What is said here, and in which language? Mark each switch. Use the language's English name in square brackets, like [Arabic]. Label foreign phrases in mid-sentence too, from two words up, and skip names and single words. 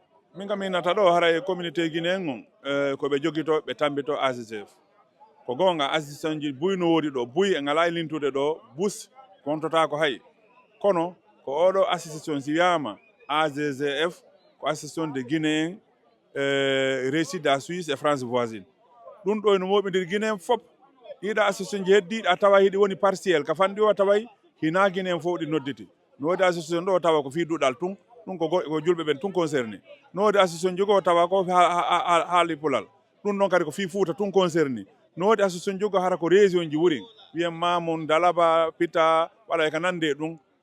[Fula] min kam innata ɗo haray [French] communauté guinéen [Fula] on koɓe joguito ɓe tambito AGGF ko gonga assistant ji buy no wodi ɗo buy e ngala e lintude ɗo bus kontota ko hay kono ko oɗo association si wiyama AGGF ko [French] association de guinéen réside à Suisse et France voisine [Fula] ɗum ɗo no moɓidir guinéen fop ɗiɗa association ji heddiɗi a tawa hiɗi woni partiel ka fanɗi o taway hina guinéen fof ɗi nodditi no wodi association ɗo tawa ko fi duɗal tun ɗum ko julɓe ɓen tun concerné no wodi association jogo tawa ko haali pulal ɗum ɗon kadi ko fi Fouta tun concerné no wodi association jogo hara ko région ji wurin wiyen Mamoun Dalaba Pita waɗa ka nande ɗum